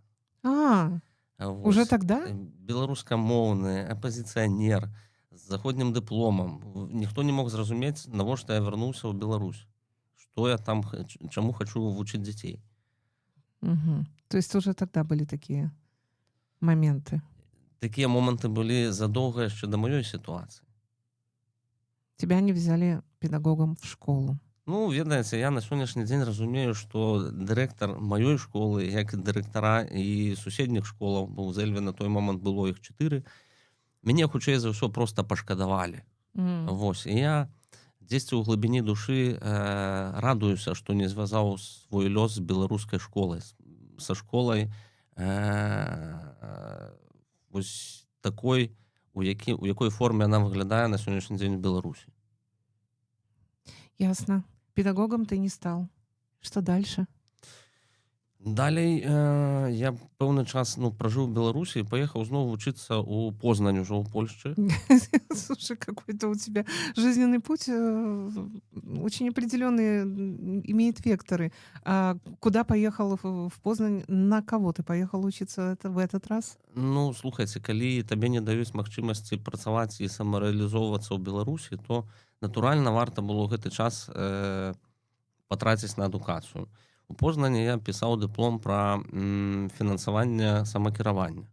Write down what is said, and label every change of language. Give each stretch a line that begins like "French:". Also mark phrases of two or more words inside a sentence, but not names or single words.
Russian: А, уже
Belarusian: Вось.
Russian: тогда?
Belarusian: Беларускамоўны, апазіцыянер, з заходнім дыпломам. Ніхто не мог зразумець, навошта я вярнуўся ў Беларусь. Што я там, чаму хачу вучыць дзяцей. Мгм.
Russian: То есть уже тогда были такие моменты.
Belarusian: Такія моманты былі задоўга яшчэ да маёй сітуацыі.
Russian: Тебя не взяли педагогом в школу.
Belarusian: Ну, ведаеце, я на сённяшні дзень разумею, што дырэктар маёй школы, як і дырэктара і суседніх школаў, бо ў Зэльве на той момант было іх 4, мяне, хутчэй за ўсё, проста пашкадавалі. М. Вось, і я дзесьці ў глыбіні душы радуюся, што не звязаў свой лёс з беларускай школай, са школай вось такой, у якой форме яна выглядае на сённяшні дзень у Беларусі.
Russian: Ясно. Педагогом ты не стал. Что дальше?
Belarusian: Далей я пэўны час пражыў у Беларусі і паехаў зноў вучыцца ў Познань ужо ў Польшчы.
Russian: Слушай, какой-то у тебя жизненный путь очень определенный, имеет векторы. А куда поехал в Познань? На кого ты поехал учиться в этот раз?
Belarusian: Ну, слухайце, калі табе не даюць магчымасці працаваць і самарэалізоўвацца ў Беларусі, то натуральна варта было гэты час патраціць на адукацыю. У Познані я пісаў дыплом пра фінансаванне самакіравання.